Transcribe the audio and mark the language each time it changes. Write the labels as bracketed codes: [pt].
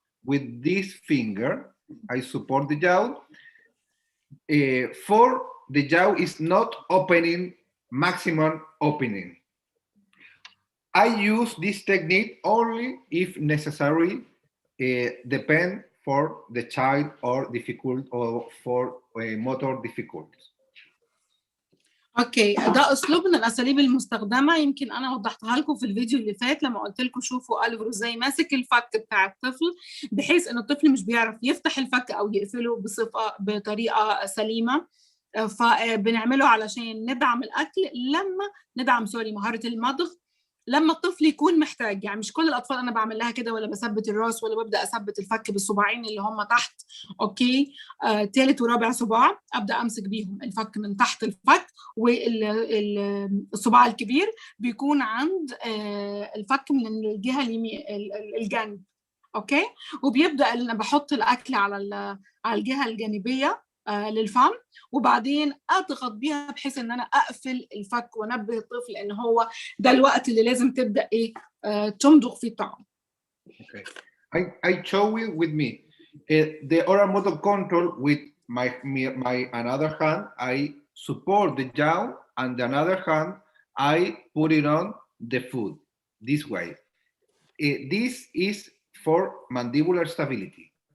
[en] With this finger, I support the jaw. For the jaw is not opening, maximum opening. I use this technique only if necessary, depend for the child or difficult or for motor difficulties. [ar] اوكي، ده اسلوب من الاساليب المستخدمه. يمكن انا وضحتها لكم في الفيديو اللي فات لما قلت لكم شوفوا أليفرو ازاي ماسك الفك بتاع الطفل، بحيث ان الطفل مش بيعرف يفتح الفك او يقفله بطريقه سليمه. فبنعمله علشان ندعم الاكل، لما ندعم مهاره المضغ لما الطفل يكون محتاج. يعني مش كل الاطفال انا بعمل لها كده، ولا بثبت الراس ولا ببدا اثبت الفك بالصباعين اللي هم تحت. اوكي، ثالث ورابع صباع ابدا امسك بيهم الفك من تحت الفك، والصباع الكبير بيكون عند الفك من الجهه اليمين الجانب. اوكي، وبيبدا انا بحط الاكل على الجهه الجانبيه للفم، وبعدين اضغط بيها بحيث ان انا اقفل الفك وانبه الطفل ان هو ده الوقت اللي لازم تبدا تمضغ فيه الطعام. [en] Okay, I show you with me the oral motor control with my another hand. I support the jaw, and the another hand I put it on the food this way. This is for mandibular stability.